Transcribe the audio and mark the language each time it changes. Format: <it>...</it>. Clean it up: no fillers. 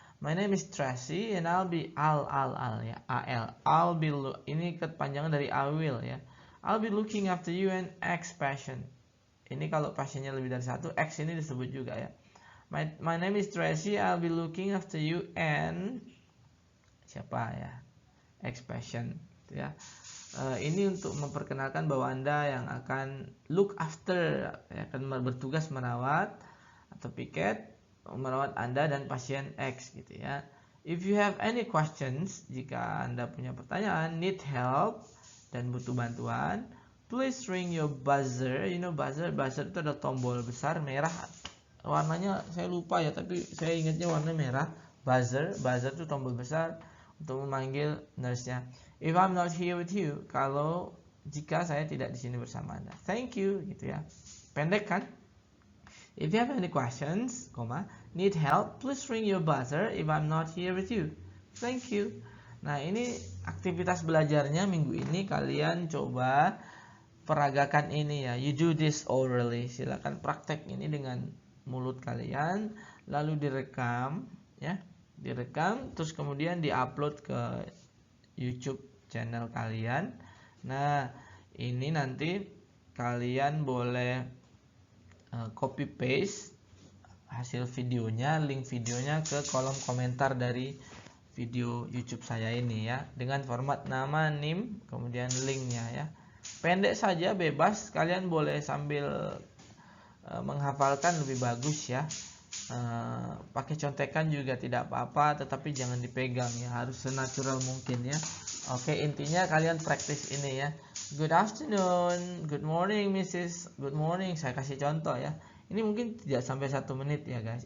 <en>My name is Tracy and I'll be Al ya, AL. I'll be,</en> <id>ini kepanjangan dari I will ya.</id> <en>I'll be looking after you and X patient.</en> <id>Ini kalau pasiennya lebih dari satu, X ini disebut juga ya.</id> <en>My name is Tracy, I'll be looking after you and</en> <id>siapa ya,</id> <en>X patient</en> <id>gitu ya. Ini untuk memperkenalkan bahwa Anda yang akan</id> <en>look after,</en> <id>akan bertugas merawat atau piket merawat Anda dan pasien X gitu ya.</id> <en>If you have any questions,</en> <id>jika Anda punya pertanyaan,</id> <en>need help</en> <id>dan butuh bantuan,</id> <en>please ring your buzzer. You know</en> <id>buzzer itu ada tombol besar merah, warnanya saya lupa ya, tapi saya ingatnya warna merah. Buzzer itu tombol besar untuk memanggil nurse-nya.</id> <en>If I'm not here with you,</en> <id>jika saya tidak di sini bersama Anda.</id> <en>Thank you</en> <id>gitu ya. Pendek kan?</id> <en>If you have any questions, need help, please ring your buzzer if I'm not here with you. Thank you.</en> <id>Nah, ini aktivitas belajarnya minggu ini, kalian coba peragakan ini ya.</id> <en>You do this orally.</en> <id>Silakan praktek ini dengan mulut kalian, lalu direkam ya. Direkam terus kemudian diupload ke YouTube channel kalian. Nah, ini nanti kalian boleh copy paste hasil videonya, link videonya ke kolom komentar dari video YouTube saya ini ya, dengan format nama, NIM, kemudian linknya ya. Pendek saja, bebas, kalian boleh sambil menghafalkan lebih bagus ya. Pakai contekan juga tidak apa-apa, tetapi jangan dipegang ya, harus senatural mungkin ya. Oke, intinya kalian praktis ini ya.</id> <en>Good afternoon, good morning Mrs. Good morning,</en> <id>saya kasih contoh ya. Ini mungkin tidak sampai 1 menit ya guys.</id>